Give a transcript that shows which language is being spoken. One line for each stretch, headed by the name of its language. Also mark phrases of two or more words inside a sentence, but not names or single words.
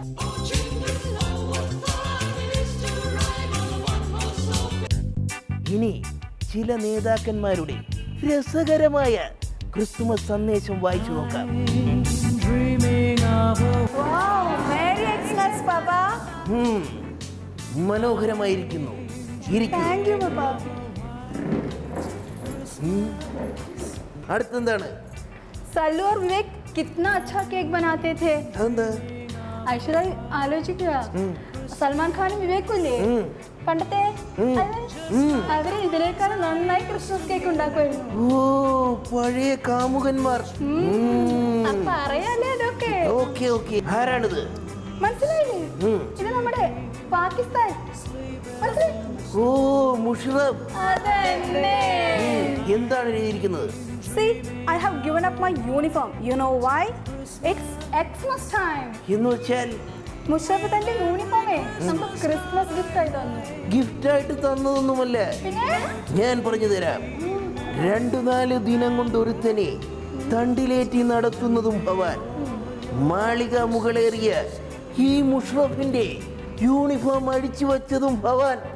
Malayalam: ഇനി ചില നേതാക്കന്മാരുടെ രസകരമായ ക്രിസ്തുമസ് സന്ദേശം വായിച്ചു നോക്കാം. മനോഹരമായിരിക്കുന്നു. അടുത്തെന്താണ്?
Hindi: सल्लू और विवेक कितना अच्छा केक बनाते थे.
Malayalam: അതെന്താ? ഐശ്വര്യ ആലോചിക്കുക, സൽമാൻ ഖാനും വിവേക്കുമില്ലേ, പണ്ടത്തെ അവര് ഇതിനേക്കാളും നന്നായി ക്രിസ്മസ് കേക്ക് ഉണ്ടാക്കുമായിരുന്നു. ഓ, പഴയ കാമുകന്മാർ. അപ്പൊ അറിയാലേ അതൊക്കെ.
English: Okay okay.
Malayalam: ആരാണിത്? മനസ്സിലായില്ലേ? ഇത് നമ്മുടെ പാകിസ്ഥാൻ. ഓ, മുഷറഫ്. അതന്നെ. എന്താണ് എഴുതിയിരിക്കുന്നത്?
English: See, I have given up my uniform. You know why? It's Xmas time.
Malayalam: എന്ന് വെച്ചാൽ മുഷറഫ് തന്റെ യൂണിഫോമേ നമുക്ക്
English: Christmas gift
Malayalam: ആയി തന്നു. ഗിഫ്റ്റ് ആയിട്ട് തന്നതൊന്നുമല്ല. ഞാൻ പറഞ്ഞു തരാം. 2-4 ദിനം കൊണ്ട് ഒരുത്തനെ തണ്ടിലേറ്റി നടത്തുന്നതും ഭവാൻ. മാളിക മുകളേറിയ ഈ മുഷറഫിന്റെ യൂണിഫോം അടിച്ചു വച്ചതും ഭവാൻ.